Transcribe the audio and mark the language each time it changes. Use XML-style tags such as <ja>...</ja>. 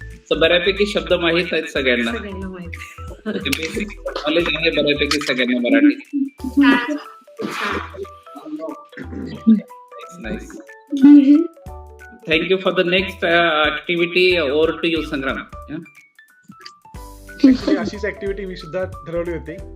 <mr>So बऱ्यापैकी शब्द माहित आहेत सगळ्यांना. बेसिक नॉलेज आहे बऱ्यापैकी सगळ्यांना Marathi. Nice.</mr> <en>Thank you for the next activity. Over to you, Sangram. Yeah?</en> <mr>Actually, अशीच ऍक्टिव्हिटी मी सुद्धा ठरवली होती.</mr>